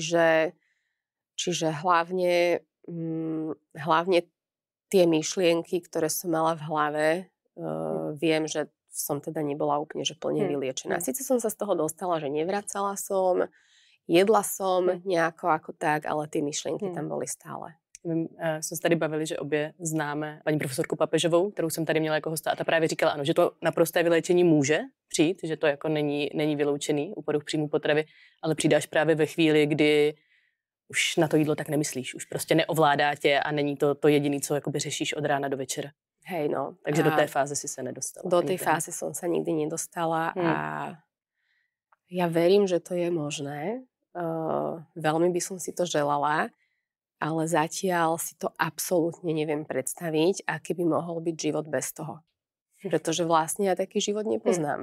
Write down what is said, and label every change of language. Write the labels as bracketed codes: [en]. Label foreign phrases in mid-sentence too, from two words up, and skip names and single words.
[sk] Čiže hlavne tie myšlienky, ktoré som mala v hlave, viem, že som teda nebola úplne že plne vyliečená. Sice som sa z toho dostala, že nevracala som, jedla som nejako ako tak, ale tie myšlienky tam boli stále. [cs] Jsme se tady bavili, že obě známe paní profesorku Papežovou, kterou jsem tady měla jako hosta a ta právě říkala, ano, že to naprosté vyléčení může přijít, že to jako není vyloučený u poruch příjmu potravy, ale přidáš právě ve chvíli, kdy už na to jídlo tak nemyslíš, už prostě neovládá tě a není to jediný, co jakoby řešíš od rána do večera. [sk] Hej, no. [cs] Takže do té fáze si se nedostala. [sk] Do tej fázy som sa nikdy nedostala a ja verím, že to je možné. Veľmi by som si to želala, ale zatiaľ si to absolútne neviem predstaviť, aký by mohol byť život bez toho. Pretože vlastne ja taký život nepoznám.